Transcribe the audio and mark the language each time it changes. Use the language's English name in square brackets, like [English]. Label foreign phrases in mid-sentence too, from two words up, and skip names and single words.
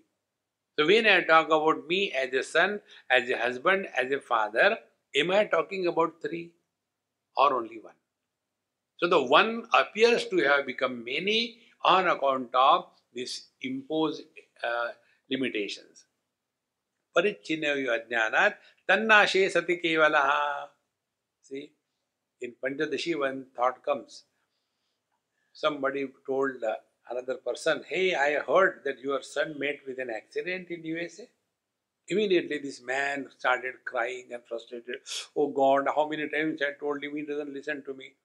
[English] So, when I talk about me as a son, as a husband, as a father, am I talking about three or only one? So, the one appears to have become many on account of these imposed uh, limitations. [Sanskrit] Parichinayu ajnanat tannashe sati kevalaha. [English] See, in Panchadashi, one thought comes. Somebody told another person, "Hey, I heard that your son met with an accident in USA." Immediately, this man started crying and frustrated. Oh God, how many times I told him, he doesn't listen to me.